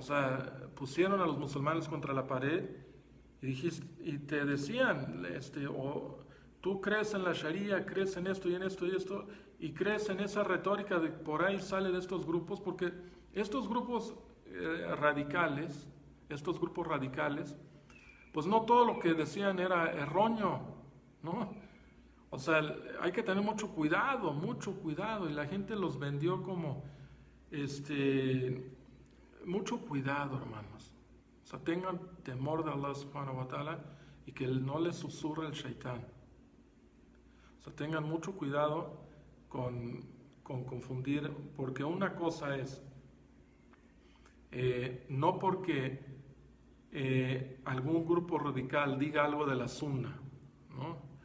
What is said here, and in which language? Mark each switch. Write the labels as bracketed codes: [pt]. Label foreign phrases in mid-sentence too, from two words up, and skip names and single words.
[es] sea, pusieron a los musulmanes contra la pared y te decían, o tú crees en la Sharia, crees en esto y en esto y esto, y crees en esa retórica de por ahí sale de estos grupos, porque estos grupos radicales, pues no todo lo que decían era erróneo, ¿no? O sea, hay que tener mucho cuidado, y la gente los vendió como, mucho cuidado, hermanos. O sea, tengan temor de Allah [ar] سبحانه وتعالى [es] y que no les susurre el shaitán. O sea, tengan mucho cuidado con confundir, porque una cosa es, no porque algún grupo radical diga algo de la sunna, ¿no?